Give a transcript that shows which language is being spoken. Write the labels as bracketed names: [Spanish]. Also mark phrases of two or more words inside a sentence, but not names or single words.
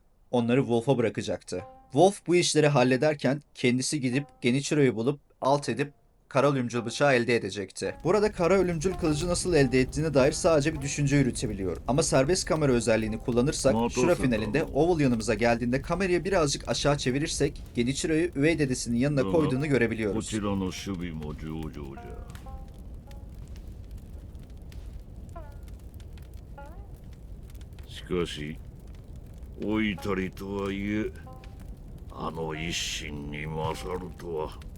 [Turkish] Onları Wolf'a bırakacaktı. Wolf bu işleri hallederken kendisi gidip Genichiro'yu bulup alt edip kara ölümcül bıçağı elde edecekti. Burada kara ölümcül kılıcı nasıl elde ettiğine dair sadece bir düşünce yürütebiliyorum. Ama serbest kamera özelliğini kullanırsak şura finalinde Owl yanımıza geldiğinde kamerayı birazcık aşağı çevirirsek Genichiro'yu üvey dedesinin yanına koyduğunu [Japanese] こ [Turkish] görebiliyoruz. [Japanese] ちらの守備も上々じゃ。しかし老いたりとはいえあの一心に勝るとは。